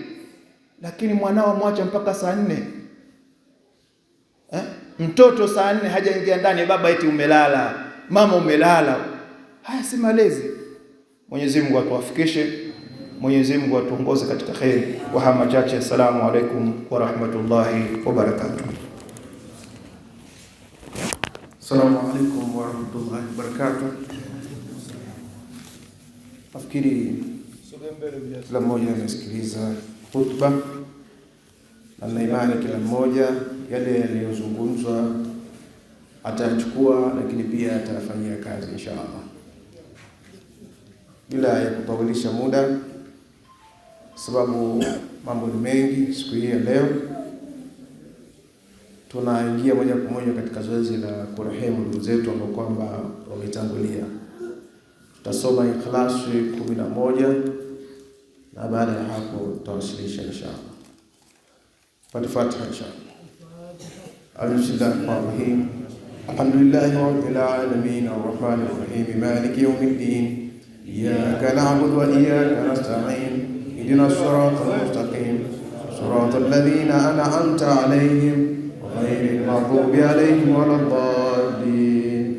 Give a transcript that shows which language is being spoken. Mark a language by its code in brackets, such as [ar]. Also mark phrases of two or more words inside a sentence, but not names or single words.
[sw] Lakini mwanao mwacha mpaka saa 4. Mtoto saa 4 hajaingia ndani, baba eti umelala, mama umelala. Haya si malezi. Mwenyezi Mungu atuwafikishe, Mwenyezi Mungu atuongoze katika khair. Kwa haya machache, [ar] السلام عليكم ورحمة الله وبركاته. السلام عليكم ورحمة الله وبركاته. [sw] Nafikiri kila mmoja amesikiliza khutba, na imani kila mmoja yale yaliyozungumzwa atachukua, lakini pia atafanyia kazi inshallah. Bila ya kutawilisha muda, sababu mambo ni mengi siku hii ya leo, tunaingia moja kwa moja katika zoezi la kurehemu ndugu zetu ambao kwamba wametangulia. Tutasoma Ikhlas 11 na baada ya hapo tutawasilisha inshallah. Fatiha inshallah. [ar] بسم الله الرحمن الرحيم الحمد لله رب العالمين الرحمن الرحيم مالك يوم الدين. إياك نعبد وإياك نستعين. اهدنا الصراط المستقيم صراط الذين أنعمت عليهم غير المغضوب عليهم ولا الضالين.